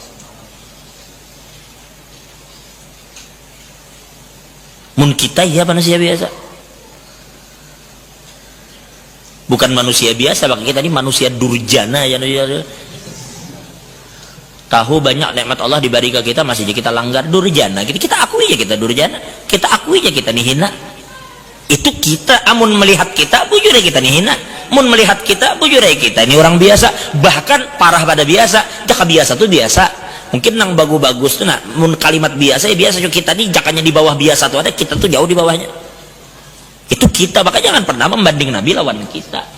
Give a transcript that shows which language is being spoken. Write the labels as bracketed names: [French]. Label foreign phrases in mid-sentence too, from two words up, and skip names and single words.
[Banjar] Mun kita ya manusia biasa, bukan manusia biasa, bagi kita ini manusia durjana ya. Tahu banyak nikmat Allah diberi ke kita, masih aja kita langgar, durjana. Kita akui aja kita durjana, kita akui aja kita nih hina. Itu kita, amun melihat kita bujur kita nih hina, mun melihat kita bujur kita ini orang biasa, bahkan parah pada biasa. Jaka biasa tuh biasa, mungkin nang bagus-bagus tuh, nah mun kalimat biasa ya biasa. Kita nih jakanya di bawah biasa tuh ada, kita tuh jauh di bawahnya. Itu kita, maka jangan pernah membanding Nabi lawan kita.